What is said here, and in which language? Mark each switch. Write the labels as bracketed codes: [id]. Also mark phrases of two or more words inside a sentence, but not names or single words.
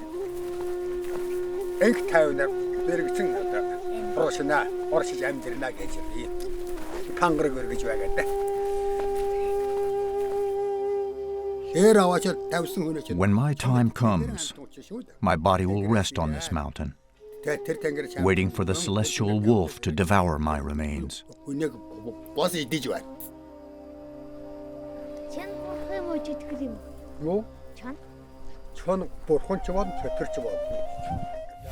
[mn] Энх тайвнаар зэрэгцэн одоо проошна оршиж амьдрна гэж юм. Кангрыг өргөж байгаа даа. [en] When my time comes, my body will rest on this mountain, waiting for the celestial wolf to devour my remains. [mn] Чон бурхан ч бод, чөтгөр ч бод.